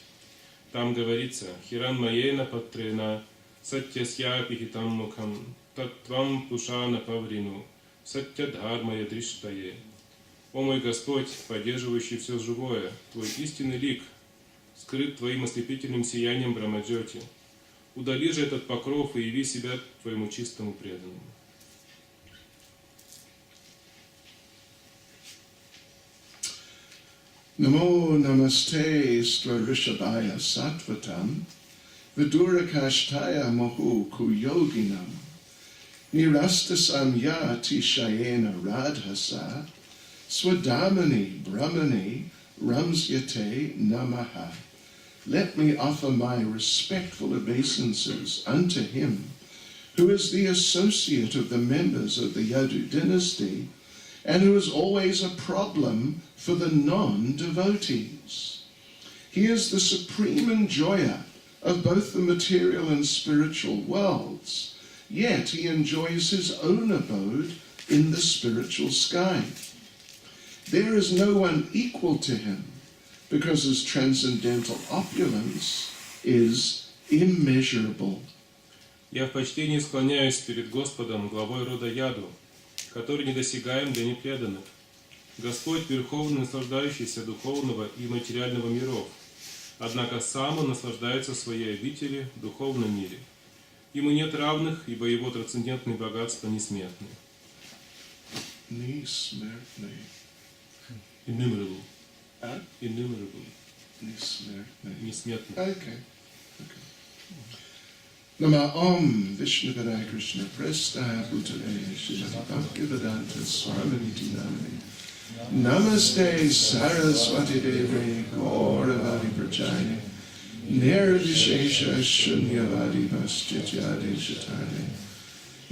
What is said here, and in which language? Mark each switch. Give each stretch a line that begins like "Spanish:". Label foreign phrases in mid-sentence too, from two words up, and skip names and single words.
Russian: Там говорится:
Sanskrit: «हिरण् मयेन पात्रेण सत्यस्य पिहितं मुखम् तत्त्वं पूषन् पावृणु सत्यधर्माय दृष्टये».
Russian: «О мой Господь, поддерживающий все живое, Твой истинный лик скрыт Твоим ослепительным сиянием брахмаджьоти. Удали же этот покров и яви себя Твоему чистому преданному».
Sanskrit: नमो नमस्ते स्त्वर्विषभाय सात्वतां विदूरकाष्ठाय मोहु कुयोगिनां निरस्त साम्यति शयेन राधसा स्वधामनि ब्रह्मणि रंस्यते नमः.
English: Let me offer my respectful obeisances unto him who is the associate of the members of the Yadu dynasty and who is always a problem for the non-devotees. He is the supreme enjoyer of both the material and spiritual worlds, yet he enjoys his own abode in the spiritual sky. There is no one equal to him, because his transcendental opulence is immeasurable.
Russian: Я в почтении склоняюсь перед Господом, главой рода Яду, который недосягаем для непреданных. Господь верховный, наслаждающийся духовного и материального миров, однако сам он наслаждается в своей обители в духовном мире. Ему нет равных, ибо его трансцендентные богатства несметны. Несмертный. Innumerable. А? Innumerable. Несмертный. Несметны. Okay.
Sanskrit: नम ॐ विष्णुपादाय कृष्ण प्रेष्ठाय भूतले श्रीमति भक्तिवेदान्त स्वामी नामनि नमस्ते सरस्वती देवी गौरवादि प्रचयने निर्विशेष शून्यवादि पाश्च्यत्यादे शतने